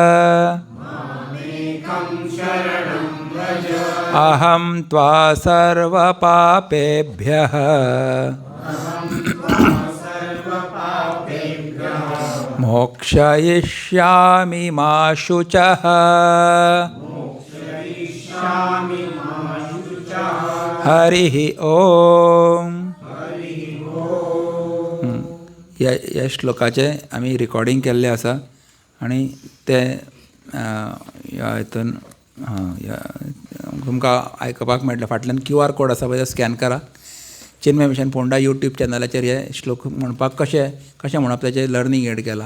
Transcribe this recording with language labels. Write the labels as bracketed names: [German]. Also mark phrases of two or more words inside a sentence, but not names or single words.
[Sanskrit] अहं त्वा सर्वपापेभ्यः मोक्षयिष्यामि मा शुचः हरिः ओम. [Konkani] ह्या श्लोकाचे आमी रिकॉर्डिंग केल्लें आसा आनी ते हितून तुमकां आयकपाक मेळटलें. फाटल्यान QR कोड आसा पळय, स्कॅन करा. चिन्मय मिशन फोंडा यूट्यूब चॅनलाचेर हे श्लोक म्हणपाक कशें म्हणप तेचें [English] learning aid [Konkani] केलां.